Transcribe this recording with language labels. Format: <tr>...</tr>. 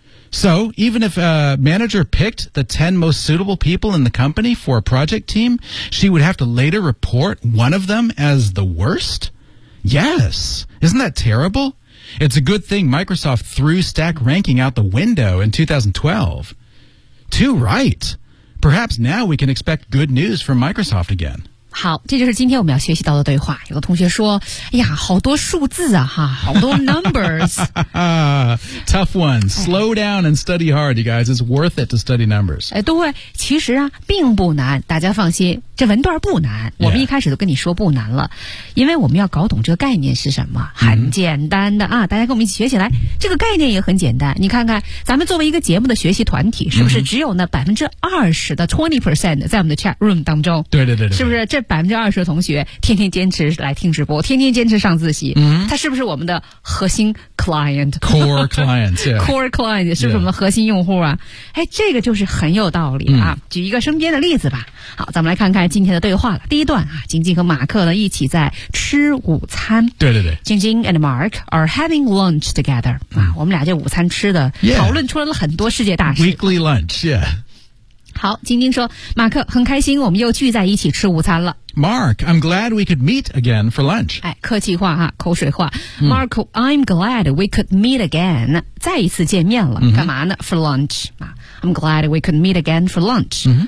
<en>So, even if a manager picked the 10 most suitable people in the company for a project team, she would have to later report one of them as the worst? Yes. Isn't that terrible? It's a good thing Microsoft threw stack ranking out the window in 2012. Too right. Perhaps now we can expect good news from Microsoft again.</en> <zh>好，这就是今天我们要学习到的对话。有个同学说，哎呀，好多数字啊，哈，好多 numbers。</zh> <en>Tough one. Slow down and study hard, you guys. It's worth it to study numbers.</en> <zh>哎，对，其实啊，并不难，大家放心。这文段不难，我们一开始都跟你说不难了、</zh> <en>yeah.</en> <zh>因为我们要搞懂这个概念是什么，很简单的啊，大家跟我们一起学起来，这个概念也很简单，你看看咱们作为一个节目的学习团体，是不是只有那 20% 的 20% 在我们的 chat room 当中，对对对对，是不是这 20% 的同学天天坚持来听直播，天天坚持上自习，他是不是我们的核心 client</zh> <en>core client、yeah.</en> <zh>core client 是不是我们的核心用户啊、yeah. 哎，这个就是很有道理啊、嗯、举一个身边的例子吧，好，咱们来看看今天的对话了。第一段啊，晶晶和马克呢一起在吃午餐。对对对，晶晶</zh> <en>and Mark are having lunch together、</en> <zh>嗯、啊，我们俩这午餐吃的、</zh> <en>yeah.</en> <zh>讨论出来了很多世界大事。</zh> <en>Weekly lunch, yeah.</en> <zh>好，晶晶说，马克，很开心我们又聚在一起吃午餐了。</zh> <en>Mark, I'm glad we could meet again for lunch.</en> <zh>哎，客气话哈，口水话。</zh> <en>Mark, I'm glad we could meet again.</en> <zh>再一次见面了，干嘛呢 ？</zh> <en>For lunch. I'm glad we could meet again for lunch.</en>